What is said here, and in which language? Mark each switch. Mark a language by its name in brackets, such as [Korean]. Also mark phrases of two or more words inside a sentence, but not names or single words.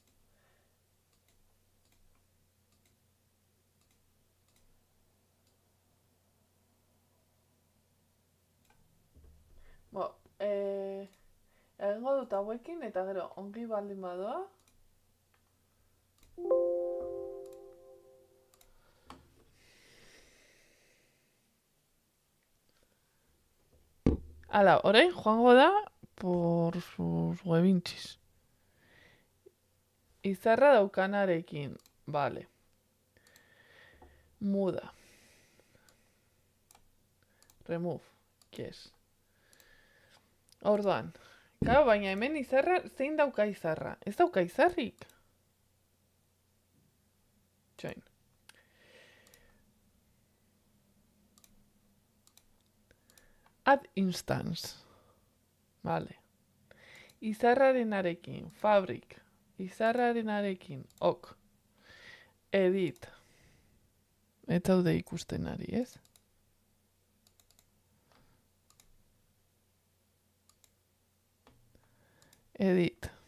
[Basque] Egingo dut hauekin eta gero ongi baldin badoa. Hala, orain joango da [Spanish] por sus huevinchis. [Basque] Izarra daukanarekin, vale. Muda. [English] Remove, yes. [Basque] Orduan, claro, baina hemen izarra, zein dauka izarra? Ez dauka izarrik? Join. [English] Add instance. [Basque] Vale. Izarrarenarekin, fabrik. Izarrarenarekin, ok. Edit. Ez daude ikusten ari, ez? Edit.